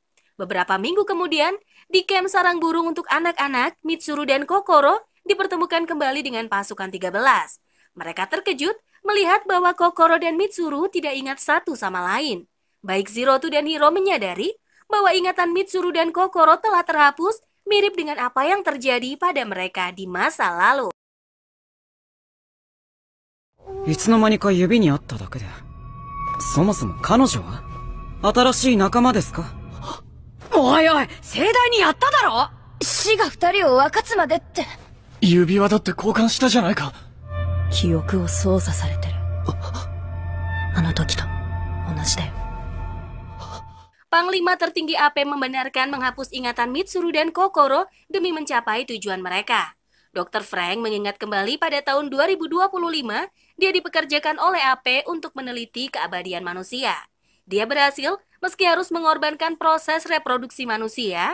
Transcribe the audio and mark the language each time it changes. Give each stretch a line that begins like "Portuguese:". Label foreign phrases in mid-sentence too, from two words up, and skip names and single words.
Indonesian: Beberapa minggu kemudian, di kamp sarang burung untuk anak-anak, Mitsuru dan Kokoro dipertemukan kembali dengan pasukan 13. Mereka terkejut melihat bahwa Kokoro dan Mitsuru tidak ingat satu sama lain. Baik Zero tuh dan Hiro menyadari bahwa ingatan Mitsuru dan Kokoro telah terhapus, mirip dengan apa yang terjadi pada mereka di masa lalu.
Japanese: いつの間にか指にあっただけで。そもそも彼女は新しい仲間ですか？おいおい、盛大にやっただろ。死が二人を分かつまでって。指輪だって交換したじゃないか。記憶を操作されてる。あの時と同じだよ。
Indonesian: Panglima tertinggi AP membenarkan menghapus ingatan Mitsuru dan Kokoro demi mencapai tujuan mereka. Dr. Frank mengingat kembali pada tahun 2025, dia dipekerjakan oleh AP untuk meneliti keabadian manusia. Dia berhasil meski harus mengorbankan proses reproduksi manusia.